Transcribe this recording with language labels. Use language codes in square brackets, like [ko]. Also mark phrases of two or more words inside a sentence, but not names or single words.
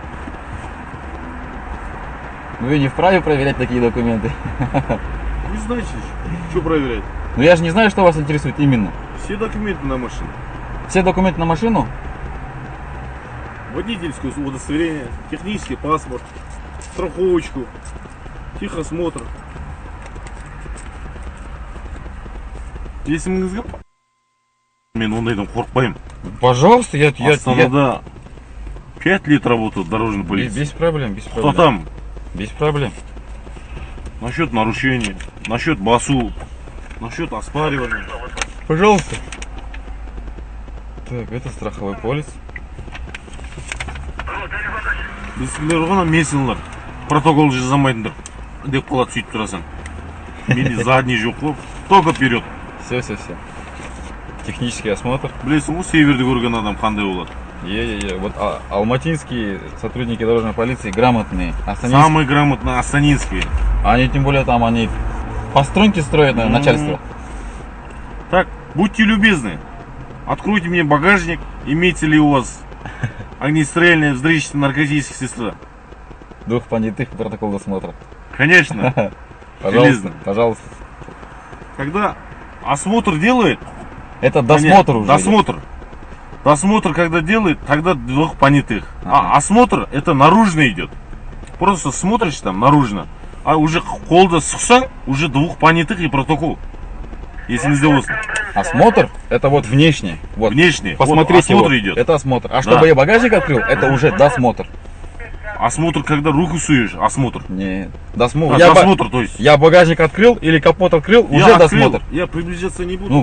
[ru] Вы не вправе проверять такие документы. Не знаете, что проверять. Но я же не знаю, что вас интересует именно. Все документы на машину. Все документы на машину? Водительское удостоверение, технический паспорт, страховочку, техосмотр. [kk] Есіміңізге мен ондайдан қорықпаймын. [ru] Пожалуйста, я... Астанада 5 лет работал дорожной полиции. Без проблем, без проблем. Кто там? Без проблем. Насчет нарушений, насчет басу, насчет оспаривания. Пожалуйста. Так, это страховой полис. [kk] Білсіңдер ғана менсіңдер протокол жасамайтындар деп қалады, сөйтіп тұрасың. Менде задний жоқ қой, [ru] только вперед. Все. Технический осмотр. [kk] Білесің ғой, северді көрген адам қандай болады. Е. [ru] Вот алматинские сотрудники дорожной полиции грамотные. Самые грамотные астанинские. Они тем более там, они постройки строят, наверное, начальство. Так, будьте любезны, откройте мне багажник, имеется ли у вас огнестрельное взрывчатое наркотические средства. Двух понятых протокол досмотра. Конечно. Пожалуйста. Когда осмотр делает... Это досмотр уже. Досмотр. Досмотр, когда делает, тогда двух понятых. А осмотр, это наружно идет. Просто смотришь там наружно. А уже [kk] қолды сұқсаң, [ru] уже двух понятых и протокол. [kk] Есіңізде болсын. [ru] Осмотр, это вот внешне. Вот. Внешне. Посмотрите, вот осмотр вот. идет. Это осмотр. А чтобы я багажник открыл, это уже досмотр. Осмотр, когда руку суешь, осмотр. Нет. Досмотр. Досмотр, то есть. Я багажник открыл или капот открыл, уже досмотр. Я приближаться не буду.